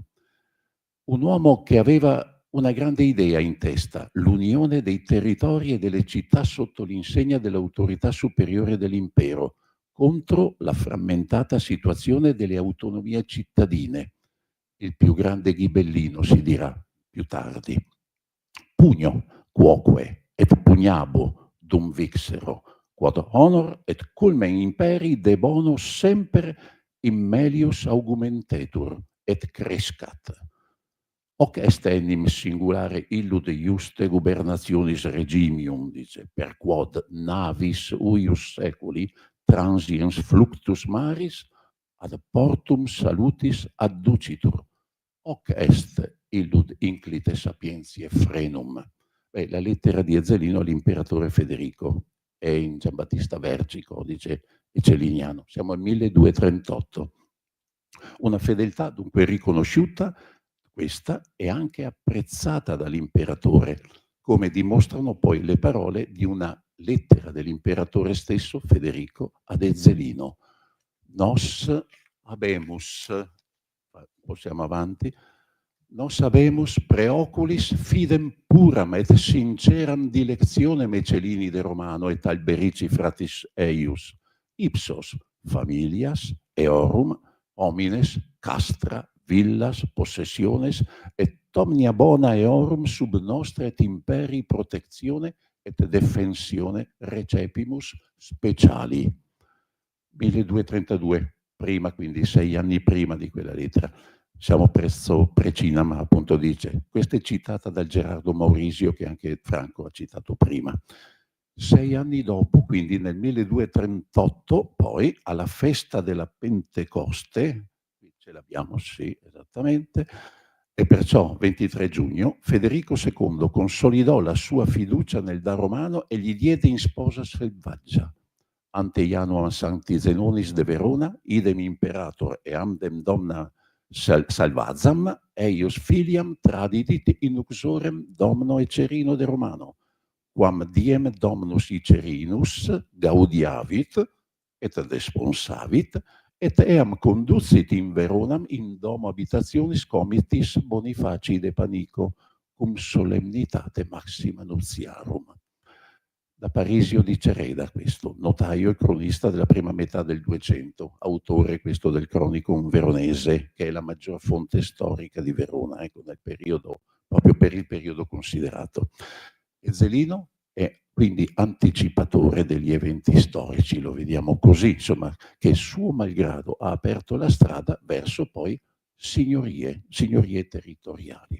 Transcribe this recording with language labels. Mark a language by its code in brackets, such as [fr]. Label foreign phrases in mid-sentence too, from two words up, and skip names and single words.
[it] Un uomo che aveva una grande idea in testa, l'unione dei territori e delle città sotto l'insegna dell'autorità superiore dell'impero, contro la frammentata situazione delle autonomie cittadine. Il più grande ghibellino, si dirà più tardi. [la] Pugno, quoque, et pugnabo, dum vixero, quod honor et culmen imperi de bono semper in melius augmentetur, et crescat. Hoc est enim singulare illud iuste gubernationis regimium, dice, per quod navis uius seculi transiens fluctus maris ad portum salutis adducitur. Hoc est illud inclite sapientiae frenum. [it] La lettera di Ezzelino all'imperatore Federico è in Giambattista Verci, codice eceliniano. Siamo al 1238. Una fedeltà dunque riconosciuta, questa, e anche apprezzata dall'imperatore, come dimostrano poi le parole di una lettera dell'imperatore stesso, Federico, ad Ezzelino. [la] Nos habemus, [it] possiamo avanti, [la] nos habemus preoculis fidem puram et sinceram dilectionem Ecelini Romano et Alberici fratis eius, ipsos familias eorum homines castra villas possessiones et omnia bona eorum sub nostra et imperi protectione et defensione recepimus speciali. [it] 1232, prima, quindi 6 anni prima di quella lettera. Siamo presso Precinama, appunto, dice. Questa è citata dal Gerardo Maurisio, che anche Franco ha citato prima. 6 anni dopo, quindi nel 1238, poi alla festa della Pentecoste, qui ce l'abbiamo, sì, esattamente, e perciò 23 giugno Federico II consolidò la sua fiducia nel da romano e gli diede in sposa [la] selvaggia ante Januam Sancti Zenonis de Verona, idem imperator e amdem domna salvazam, eius filiam tradidit in uxorem domno Ecerino de Romano, quam diem domnus Icerinus gaudiavit et desponsavit, et eam conducit in Veronam in domo habitationis comitis Bonifaci de Panico, cum solemnitate maxima nuptiarum. [it] Da Parisio di Cereda, questo, notaio e cronista della prima metà del 200, autore questo del Chronicon veronese, che è la maggior fonte storica di Verona, ecco, nel periodo, proprio per il periodo considerato. Ezzelino è quindi anticipatore degli eventi storici, lo vediamo così, insomma, che suo malgrado ha aperto la strada verso poi signorie territoriali.